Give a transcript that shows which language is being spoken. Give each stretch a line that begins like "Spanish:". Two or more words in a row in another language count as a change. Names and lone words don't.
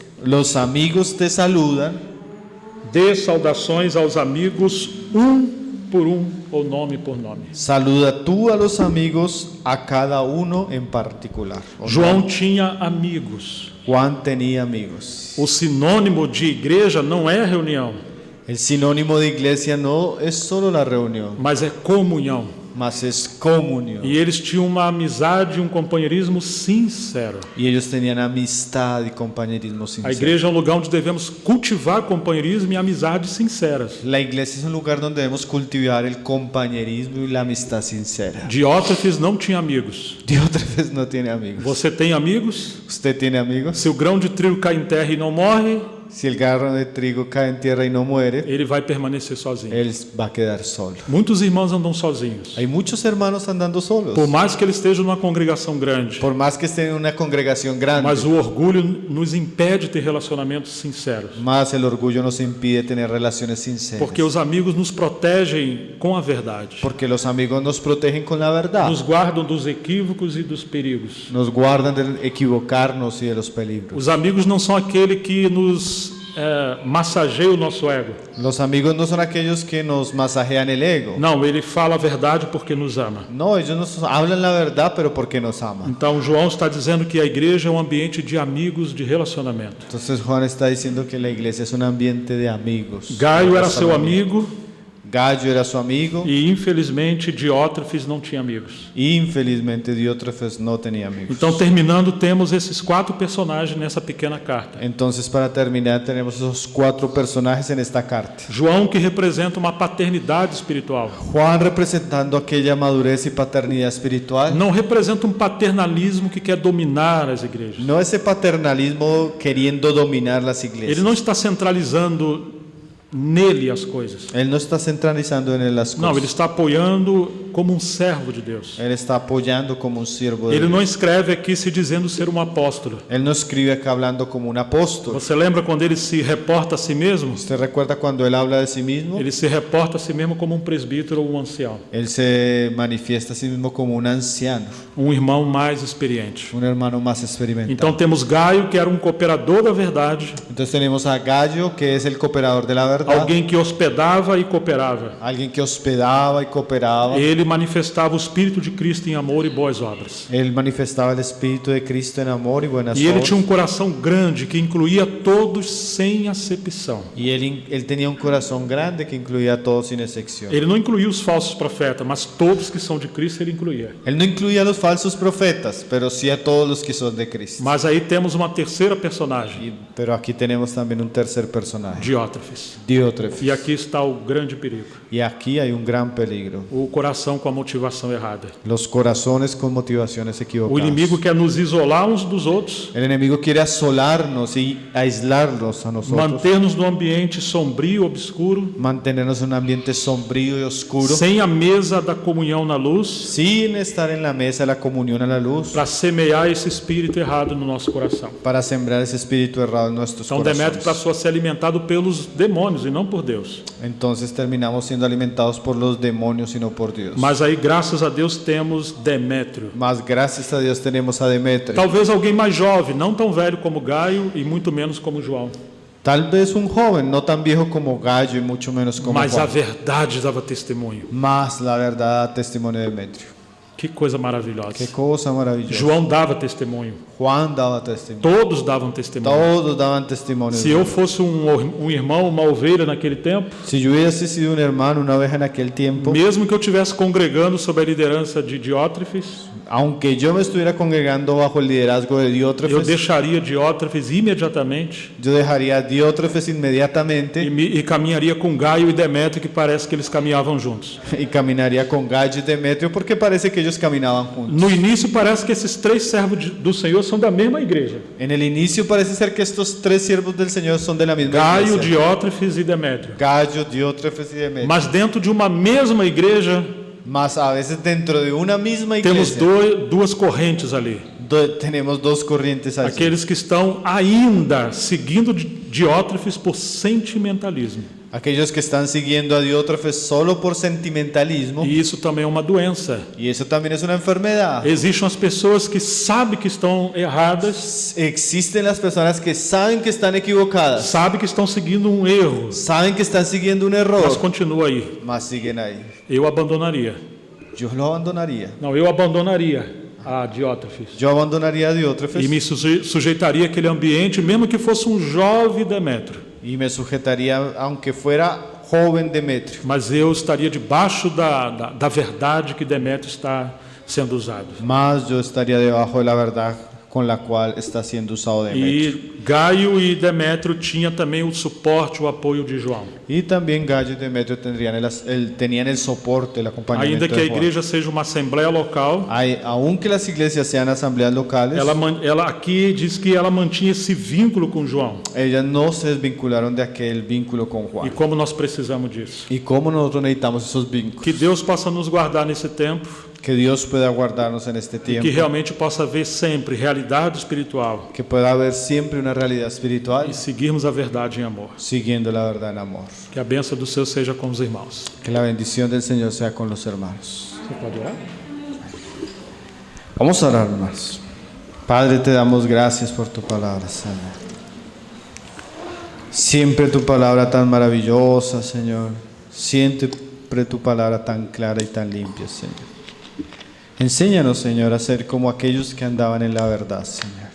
Spanish: Los amigos te saludan.
Portuguese: Dê saudações aos amigos, por ou nome por nome.
Spanish: Saluda tú a los amigos, a cada uno en particular.
Portuguese: João tinha amigos.
Spanish: Juan tenía amigos.
Portuguese: O sinônimo de igreja não é reunião.
Spanish: El sinónimo de iglesia no es solo la reunión,
Portuguese: mas é comunhão.
Spanish: mas es comunión.
Portuguese: E eles tinham uma amizade e um companheirismo sincero.
Spanish: Y ellos tenían amistad y compañerismo
Portuguese: A
Spanish: sincero.
Portuguese: igreja é um lugar onde devemos cultivar companheirismo e amizades sinceras.
Spanish: La iglesia es un lugar donde debemos cultivar el compañerismo y la amistad sincera.
Portuguese: Diótrefes não tinha amigos.
Spanish: Diótrefes no tiene amigos.
Portuguese: Você tem amigos?
Spanish: ¿Usted tiene amigos?
Portuguese: Se o grão de trigo cai em terra e não morre,
Spanish: Si el garro de trigo cae en tierra y no muere,
Portuguese: ele vai permanecer sozinho.
Spanish: él va a quedar solo.
Portuguese: Muitos irmãos andam sozinhos.
Spanish: Hay muchos hermanos andando solos.
Portuguese: Por mais que eles estejam numa congregação grande,
Spanish: Por más que estén en una congregación grande,
Portuguese: mas o orgulho nos impede de ter relacionamentos sinceros.
Spanish: más el orgullo nos impide tener relaciones sinceras.
Portuguese: Porque os amigos nos protegem com a verdade.
Spanish: Porque los amigos nos protegen con la verdad.
Portuguese: Nos guardam dos equívocos e dos perigos.
Spanish: Nos guardan de equivocarnos y de los peligros.
Portuguese: Os amigos não são aquele que nos massageia o nosso ego.
Spanish: Los amigos no son aquellos que nos masajean el ego.
Portuguese: Não, ele fala a verdade porque nos ama.
Spanish: No, ellos nos hablan la verdad, pero porque nos aman.
Portuguese: Então João está dizendo que a igreja é um ambiente de amigos, de relacionamento.
Spanish: Entonces Juan está diciendo que la iglesia es un ambiente de amigos.
Portuguese: Gaio
Spanish: de
Portuguese: era seu
Spanish: relacionamiento.
Portuguese: amigo
Spanish: Gallo era su amigo
Portuguese: e infelizmente Diótrefes não tinha amigos.
Spanish: y infelizmente Diótrefes no tenía amigos.
Portuguese: Então, terminando, temos esses 4 personagens nessa pequena carta.
Spanish: Entonces, para terminar, tenemos esos 4 personajes en esta carta.
Portuguese: João, que representa uma paternidade espiritual,
Spanish: Juan representando aquella madurez y paternidad espiritual.
Portuguese: não representa um paternalismo que quer dominar as igrejas.
Spanish: No ese paternalismo queriendo dominar las
Portuguese: Ele
Spanish: iglesias.
Portuguese: não está centralizando nele as coisas.
Spanish: Él no está centralizando en él las
Portuguese: Não, ele
Spanish: cosas.
Portuguese: está apoiando como um servo de Deus.
Spanish: Él está apoyando como un siervo de
Portuguese: Ele
Spanish: Dios.
Portuguese: não escreve aqui se dizendo ser um apóstolo.
Spanish: Él no escribe acá hablando como un apóstol.
Portuguese: Você lembra quando ele se reporta a si mesmo?
Spanish: ¿Usted recuerda cuando él habla de sí mismo?
Portuguese: Ele se reporta a si mesmo como um presbítero ou um ancião,
Spanish: Él se manifiesta a sí mismo como un anciano,
Portuguese: um irmão mais experiente.
Spanish: un hermano más experimentado.
Portuguese: Então temos Gaio, que era um cooperador da verdade,
Spanish: Entonces tenemos a Gallo, que es el cooperador de la verdad,
Portuguese: alguém que hospedava e cooperava.
Spanish: alguien que hospedaba y cooperaba.
Portuguese: Ele manifestava o Espírito de Cristo em amor e boas obras.
Spanish: Él manifestaba el Espíritu de Cristo en amor y buenas
Portuguese: E ele
Spanish: obras.
Portuguese: tinha um coração grande que incluía todos sem acepção.
Spanish: Y él tenía un corazón grande que incluía a todos sin excepción.
Portuguese: Ele não incluía os falsos profetas, mas todos que são de Cristo ele incluía.
Spanish: Él no incluía a los falsos profetas, pero sí a todos los que son de Cristo.
Portuguese: Mas aí temos uma terceira personagem,
Spanish: Pero aquí tenemos también un tercer personaje,
Portuguese: Diótrefes.
Spanish: Diótrefes.
Portuguese: E aqui está o grande perigo.
Spanish: Y aquí hay un gran peligro.
Portuguese: O coração com a motivação errada.
Spanish: Los corazones con motivaciones
Portuguese: O
Spanish: equivocadas.
Portuguese: inimigo quer nos isolar uns dos outros,
Spanish: El enemigo quiere asolarnos y aislarnos a nosotros,
Portuguese: manter-nos num ambiente sombrio, obscuro,
Spanish: mantenernos en un ambiente sombrío y oscuro,
Portuguese: sem a mesa da comunhão na luz,
Spanish: sin estar en la mesa de la comunión a la luz,
Portuguese: para semear esse espírito errado no nosso coração.
Spanish: para sembrar ese espíritu errado en nuestros
Portuguese: Então Demétrio
Spanish: corazones.
Portuguese: passou a ser alimentado pelos demônios e não por Deus.
Spanish: Entonces terminamos siendo alimentados por los demonios y no por Dios.
Portuguese: Mas aí, graças a Deus, temos Demétrio.
Spanish: Mas gracias a Dios tenemos a Demetrio.
Portuguese: Talvez alguém mais jovem, não tão velho como Gaio e muito menos como João.
Spanish: Tal vez un joven, no tan viejo como Gallo y mucho menos como
Portuguese: Mas a
Spanish: Juan.
Portuguese: verdade dava testemunho.
Spanish: Mas la verdad da testimonio de Demetrio.
Portuguese: Que coisa maravilhosa.
Spanish: Qué cosa maravillosa.
Portuguese: João dava testemunho.
Spanish: Juan daba testimonio.
Portuguese: Todos davam testemunho.
Spanish: Todos daban testimonio.
Portuguese: Se eu fosse um irmão, uma ovelha naquele tempo,
Spanish: Si yo hubiese sido un hermano, una oveja en aquel tiempo,
Portuguese: mesmo que eu estivesse congregando sob a liderança de Diótrefes,
Spanish: aunque yo me estuviera congregando bajo el liderazgo de
Portuguese: eu
Spanish: Diótrefes,
Portuguese: deixaria Diótrefes imediatamente
Spanish: yo dejaría a Diótrefes inmediatamente
Portuguese: e caminharia com Gaio e Demétrio, que parece que eles caminhavam juntos.
Spanish: y caminaría con Gallo y Demetrio porque parece que ellos caminaban juntos.
Portuguese: No início parece que esses 3 servos do Senhor são da mesma igreja:
Spanish: En el inicio parece ser que estos 3 siervos del Señor son de la misma
Portuguese: Gaio,
Spanish: iglesia.
Portuguese: Diótrefes e Demétrio.
Spanish: Gallo, Diótrefes y Demetrio.
Portuguese: Mas dentro de uma mesma igreja
Spanish: Mas a veces dentro de una misma
Portuguese: temos
Spanish: iglesia
Portuguese: duas correntes ali.
Spanish: tenemos dos corrientes allí.
Portuguese: Aqueles que estão ainda seguindo Diótrefes por sentimentalismo.
Spanish: Aquellos que están siguiendo a Diótrefes solo por sentimentalismo.
Portuguese: E isso também é uma doença.
Spanish: Y eso también es una enfermedad.
Portuguese: Existem as pessoas que sabem que estão erradas,
Spanish: Existen las personas que saben que están equivocadas,
Portuguese: sabem que estão seguindo um erro,
Spanish: saben que están siguiendo un error,
Portuguese: mas continua aí.
Spanish: mas siguen ahí.
Portuguese: Eu abandonaria.
Spanish: Yo lo abandonaría.
Portuguese: Não, eu abandonaria a Diótrefes.
Spanish: Yo abandonaría a Diótrefes
Portuguese: E me sujeitaria àquele ambiente, mesmo que fosse um jovem Demétrio.
Spanish: Y me sujetaría, aunque fuera joven Demetrio.
Portuguese: mas eu estaria debaixo da verdade que Demétrio está sendo usado.
Spanish: Más yo estaría debajo de la verdad con la cual está siendo usado Demetrio.
Portuguese: E Gaio e Demétrio tinham também o suporte, o apoio de João.
Spanish: Y también Gallo y Demetrio tenían el soporte, el acompañamiento
Portuguese: Ainda que a
Spanish: de Juan.
Portuguese: igreja seja uma assembleia local,
Spanish: Aunque las iglesias sean asambleas locales,
Portuguese: ela aqui diz que ela mantinha esse vínculo com João.
Spanish: ellas no se desvincularon de aquel vínculo con
Portuguese: E
Spanish: Juan.
Portuguese: como nós precisamos disso.
Spanish: ¿Y cómo nosotros necesitamos esos vínculos?
Portuguese: Que Deus possa nos guardar nesse tempo
Spanish: Que Dios pueda guardarnos en este
Portuguese: e
Spanish: tiempo.
Portuguese: que realmente possa ver sempre realidade espiritual
Spanish: Que pueda haber siempre una realidad espiritual
Portuguese: e seguirmos a verdade em amor.
Spanish: siguiendo la verdad en amor.
Portuguese: Que a bênção do Senhor seja com os irmãos.
Spanish: Que la bendición del Señor sea con los hermanos.
Portuguese: Você pode orar?
Spanish: Vamos a orar, hermanos. Padre, te damos gracias por tu palabra, Señor. Siempre tu palabra tan maravillosa, Señor. Siempre tu palabra tan clara y tan limpia, Señor. Enséñanos, Señor, a ser como aquellos que andaban en la verdad, Señor.